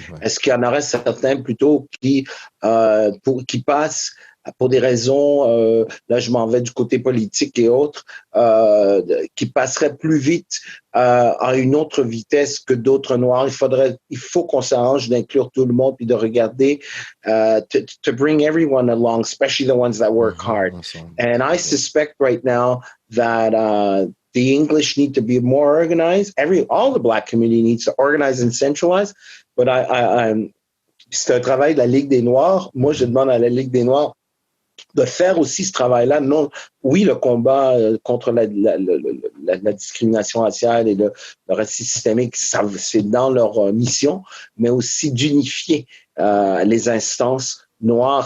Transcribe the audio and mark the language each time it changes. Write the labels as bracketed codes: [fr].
[fr] Est-ce qu'il y en aurait certains plutôt qui passent pour des raisons, là je m'en vais du côté politique et autres, qui passeraient plus vite à une autre vitesse que d'autres Noirs. Il faut qu'on s'arrange d'inclure tout le monde puis de regarder, [en] to bring everyone along, especially the ones that work hard. And I suspect right now that the English need to be more organized. All the Black community needs to organize and centralize. [fr] But c'est un travail de la Ligue des Noirs. Moi, je demande à la Ligue des Noirs de faire aussi ce travail-là. Non, oui, le combat contre la discrimination raciale et le racisme systémique, c'est dans leur mission, mais aussi d'unifier les instances noires.